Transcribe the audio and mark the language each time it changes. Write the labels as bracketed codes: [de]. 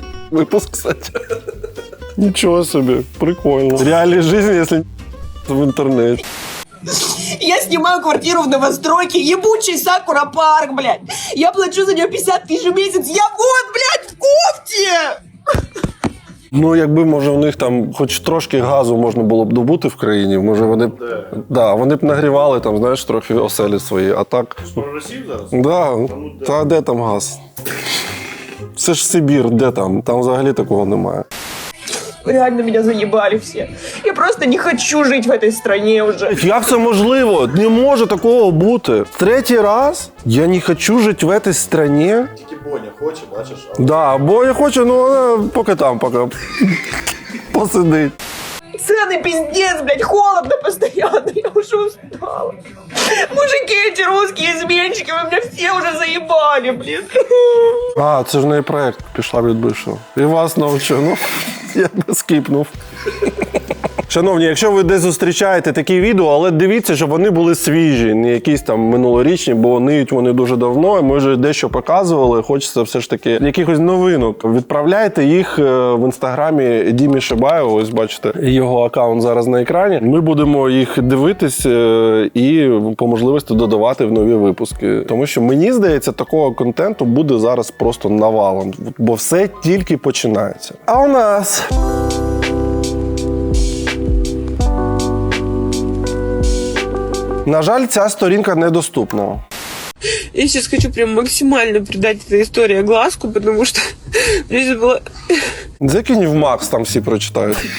[ru] Выпуск, кстати. Ничего себе, прикольно. Реалии жизни, если в интернете. Я снимаю квартиру в новостройке, ебучий Сакура парк, блядь. Я плачу за нее 50 тысяч в месяц. Я вот, блядь, в кофте! [uk] Ну, якби, може, у них там хоч трошки газу можна було б добути в країні, може вони б, вони б нагрівали там, знаєш, трохи оселі свої, а так... Про Росію зараз? Да, та де там газ? Це ж Сибір, де там? Там взагалі такого немає. [ru] Реально меня заебали все. Я просто не хочу жить в этой стране уже. [uk] Як це можливо? Не може такого бути. Третій раз я не хочу жити в цій країні. Тільки Боня хоче, бачиш, а Да, бо я хочу, ну вона поки там, поки посидить. [ru] Цены пиздец, блядь, холодно постоянно. Я уже устала. Мужики эти русские изменщики, вы меня все уже заебали, блин. [uk] А, це ж не проект, пішла від бившого. І вас навчу, ну, я би скіпнув. Шановні, якщо ви десь зустрічаєте такі відео, але дивіться, щоб вони були свіжі, не якісь там минулорічні, бо ниють вони дуже давно, і ми вже дещо показували, хочеться все ж таки якихось новинок. Відправляйте їх в інстаграмі Дімі Шибаєва, ось бачите, його аккаунт зараз на екрані. Ми будемо їх дивитись і по можливості додавати в нові випуски. Тому що, мені здається, такого контенту буде зараз просто навалом, бо все тільки починається. А у нас... На жаль, ця сторінка недоступна. [ru] Я сейчас хочу прям максимально придать этой истории огласку, потому что мне здесь было... [uk] Закинь в Макс, там всі прочитають.